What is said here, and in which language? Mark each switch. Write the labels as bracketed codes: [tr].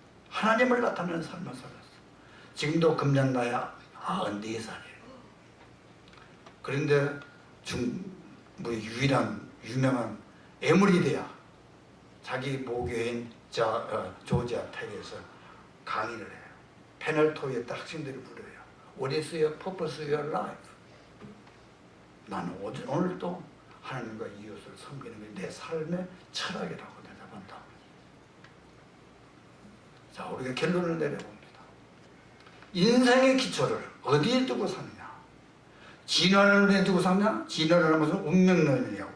[ko] 하나님을 나타내는 삶을 살았어. 지금도 금년 나야 94살이에요. 그런데 유일한 유명한 에머리드야. 자기 모교인 조지아 텍에서 강의를 해요. 패널 토의에 학생들이 불러요. [en] What is your purpose of your life? [ko] 나는 오늘도 하나님과 이웃을 섬기는 게 내 삶의 철학이라고 대답한다. 자, 우리가 결론을 내려봅니다. 인생의 기초를 어디에 두고 사느냐? 진화론에 두고 사느냐? 진화론은 무슨 운명론이냐?